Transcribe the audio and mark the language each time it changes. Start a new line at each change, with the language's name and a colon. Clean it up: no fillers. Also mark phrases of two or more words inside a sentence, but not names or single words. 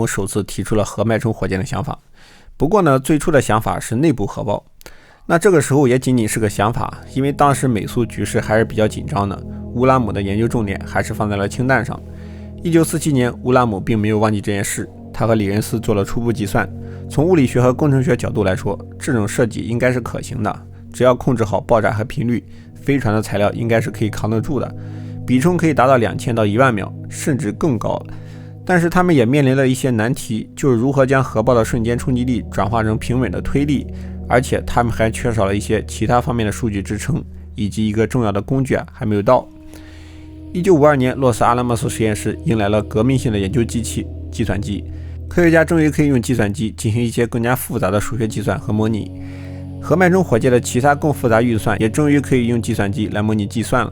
Chinese: 首次提出了核脈冲火箭的想法，不過呢，最初的想法是內部核爆，那這個時候也僅僅是個想法，因為當時美蘇局勢還是比較緊張的，烏拉姆的研究重點還是放在了氢彈上。1947年烏拉姆並沒有忘記這件事，他和李恩斯做了初步計算，從物理學和工程學角度來說，這種設計應該是可行的，只要控制好爆炸和頻率，飛船的材料應該是可以扛得住的，比重可以達到2000到10000秒，甚至更高。但是他們也面臨了一些難題，就是如何将核爆的瞬间衝擊力轉化成平穩的推力，而且他們還缺少了一些其他方面的數據支撐，以及一個重要的工具還沒有到。1952年，洛斯阿拉莫斯實驗室迎來了革命性的研究机器——計算機。科學家終於可以用計算機進行一些更加複雜的數學計算和模擬。核脈冲火箭的其他更複雜運算也終於可以用計算機來模擬計算了。